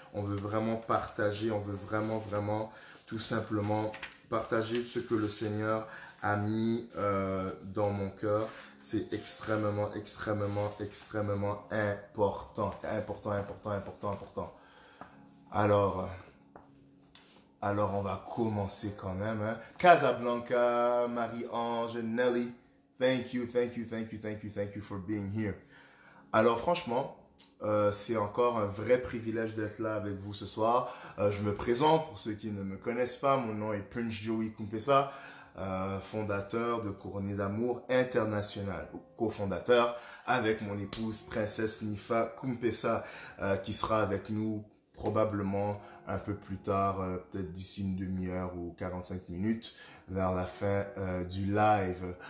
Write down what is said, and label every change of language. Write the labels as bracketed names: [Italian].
[French] On veut vraiment partager, on veut vraiment, vraiment, tout simplement partager ce que le Seigneur a mis dans mon cœur. C'est extrêmement, extrêmement, extrêmement important. Important, important, important, important. Alors, on va commencer quand même. Hein. [English] Casablanca, Marie-Ange, Nelly, thank you, thank you, thank you, thank you, thank you for being here. [French] Alors, franchement, c'est encore un vrai privilège d'être là avec vous ce soir. Je me présente, pour ceux qui ne me connaissent pas, mon nom est Prince Joey Kumpesa, fondateur de Couronné d'Amour International, cofondateur avec mon épouse, Princesse Nifa Kumpesa, qui sera avec nous probablement un peu plus tard, peut-être d'ici une demi-heure ou 45 minutes, vers la fin du live.